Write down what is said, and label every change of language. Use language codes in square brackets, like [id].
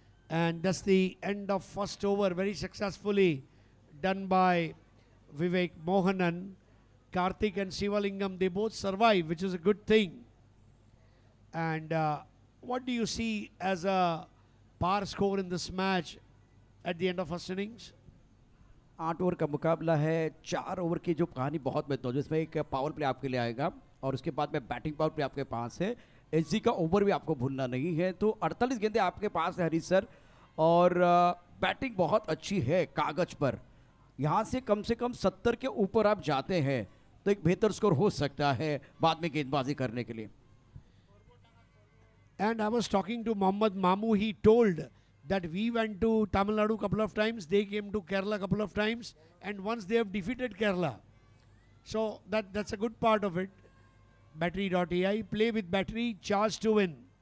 [en] And that's the end of first over, very successfully done by Vivek Mohanan. Karthik and Sivalingam, they both survive, which is a good thing. And what do you see as a par score in this match at the end of first innings? [hi] 8 over का मुकाबला है, 4 over की जो कहानी बहुत महत्वपूर्ण है, जिसमें एक पावर प्ले आपके लिए आएगा और उसके बाद में बैटिंग पावर प्ले आपके पास है, एसजी का ओवर भी आपको भूलना नहीं है। तो 48 गेंदें आपके पास है हरीश सर, और बैटिंग बहुत अच्छी है कागज पर। यहाँ से कम 70 के ऊपर आप जाते हैं तो एक बेहतर स्कोर हो सकता है बाद में गेंदबाजी करने के लिए। [en] And I was talking to Mohammad Mamu. He told that we went to Tamil Nadu a couple of times, they came to Kerala a couple of times, and once they have defeated Kerala. So that's a good part of it. Battery.ai, play with battery, charge to win.